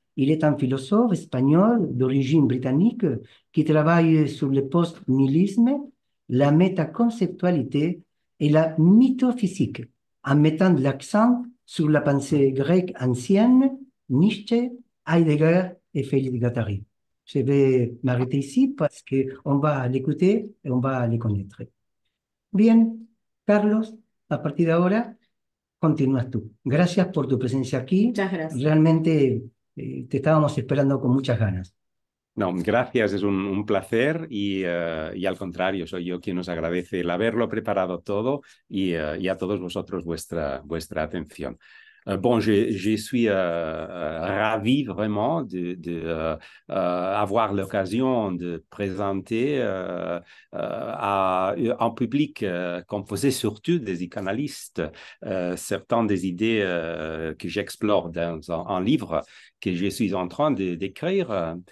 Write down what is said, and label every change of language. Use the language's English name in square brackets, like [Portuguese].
[French] Il est un philosophe espagnol d'origine britannique qui travaille sur le post-nihilisme, la métaconceptualité et la mythophysique, en mettant l'accent sur la pensée grecque ancienne, Nietzsche, Heidegger et Félix Guattari. Je vais m'arrêter ici parce qu'on va l'écouter et on va les connaître. [Spanish] Bien, Carlos, a partir de ahora continúas tú. Gracias por tu presencia aquí. Muchas gracias. Realmente te estábamos esperando con muchas ganas. No, gracias, es un placer y al contrario, soy yo quien os agradece el haberlo preparado todo y a todos vosotros vuestra atención. [French] Bon, je suis ravi vraiment de avoir l'occasion de présenter à un public composé surtout des psychanalystes certaines des idées que j'explore dans un livre que je suis en train d'écrire.